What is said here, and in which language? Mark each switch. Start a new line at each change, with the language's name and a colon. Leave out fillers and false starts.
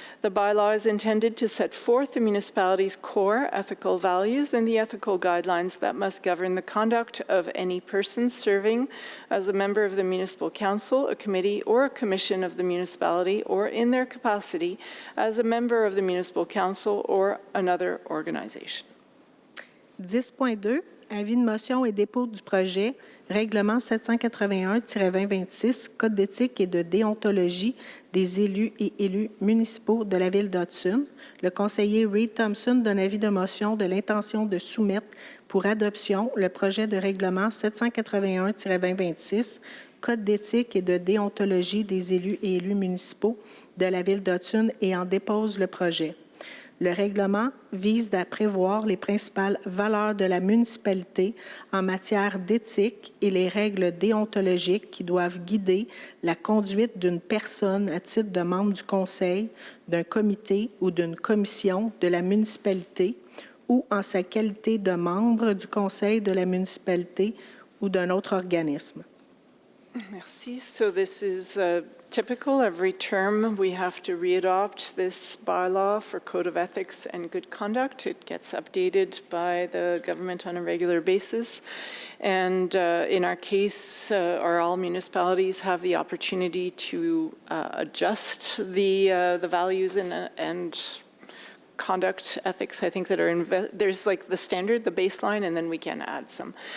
English: The bylaw is intended to set forth the municipality's core ethical values and the ethical guidelines that must govern the conduct of any person serving as a member of the municipal council, a committee, or a commission of the municipality, or in their capacity as a member of the municipal council or another organization.
French: 10.2, avis de motion et dépôt du projet, règlement 781-2026, Code d'éthique et de déontologie des élus et élus municipaux de la Ville d'Hudson. Le conseiller Reed Thompson donne avis de motion de l'intention de soumettre pour adoption le projet de règlement 781-2026, Code d'éthique et de déontologie des élus et élus municipaux de la Ville d'Hudson, et en dépose le projet. Le règlement vise à prévoir les principales valeurs de la municipalité en matière d'éthique et les règles déontologiques qui doivent guider la conduite d'une personne à titre de membre du Conseil, d'un comité ou d'une commission de la municipalité, ou en sa qualité de membre du Conseil de la municipalité ou d'un autre organisme.
English: Merci. So this is typical. Every term, we have to readopt this bylaw for Code of Ethics and Good Conduct. It gets updated by the government on a regular basis. And in our case, all municipalities have the opportunity to adjust the values and conduct ethics, I think, that are there's like the standard, the baseline, and then we can add some.